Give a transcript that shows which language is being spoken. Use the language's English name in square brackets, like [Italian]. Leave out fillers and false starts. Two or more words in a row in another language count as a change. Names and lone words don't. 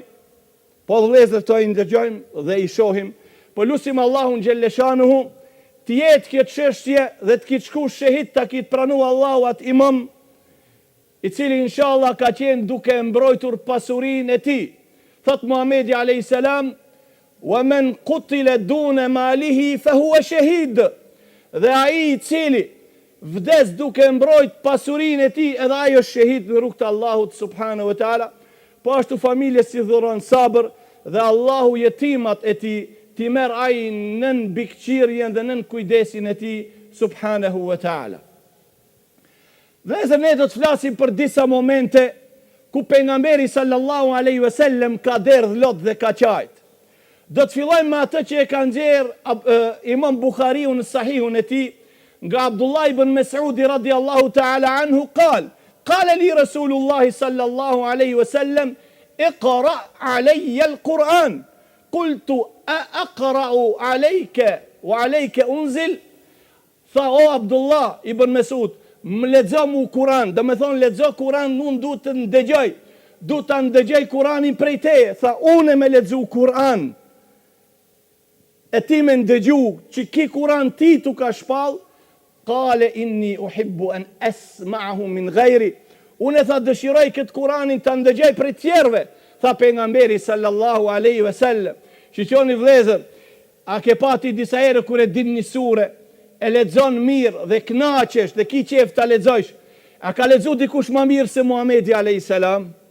[Albanian] Po vëllezër to I ndëgjojmë dhe I shohim. Po lutim Allahun xhelleshanuhu të jetë kjo çështje dhe të kitë shku shehid ta kitë pranu Allahu atë imam I cili inshallah ka qenë duke mbrojtur pasurinë e tij. [Arabic] Thot Muhamedi عليه السلام: "ومن قتل دون ماله فهو شهيد." [Albanian] Dhe ai I cili vdes duke mbrojt pasurinë e tij, edhe ai është shahid në rrugt të Allahut [Arabic] سبحانه وتعالى. [Albanian] Po ashtu familje si dhuron sabër dhe Allahu jetimat e tij ti merr ai nën bikqirjen dhe nën kujdesin e tij [Arabic] سبحانه وتعالى. [Albanian] Dhe ne do të flasim për disa momente ku pejgamberi [Arabic] صلى الله عليه وسلم [Albanian] ka derdh lot dhe ka qajt. Do të fillojmë me atë që e ka nxjerr Imam Buhariu në Sahihun e tij nga Abdullah ibn Mas'udi [Arabic] رضي الله تعالى عنه قال لي رسول الله صلى الله عليه وسلم اقرأ علي القرآن. قلت أقرأ عليك وعليك أنزل. [Albanian] Tha o Abdullah ibn Mas'ud, më lexo mu Kur'an, do me thonë lexo Kur'an, unë du të ndëgjoj, du të ndëgjoj Kur'anin prej teje. Tha unë me lexu Kur'an, e ti me ndëgju që ki Kur'an ti tu ka shpall. [Arabic] قال إني أحب أن أسمعه من غيري. [Albanian] Unë tha dëshiroj këtë Kur'anin të ndëgjoj prej tjerëve. Tha pejgamberi [Arabic] صلى الله عليه وسلم. [Albanian] Shiqoni vëllezër, a ke pati disa herë kur e din një sure, e lexon mirë dhe kënaqesh dhe ki qef ta lexojsh? A ka lexu dikush më mirë se Muhamedi [Arabic] عليه السلام?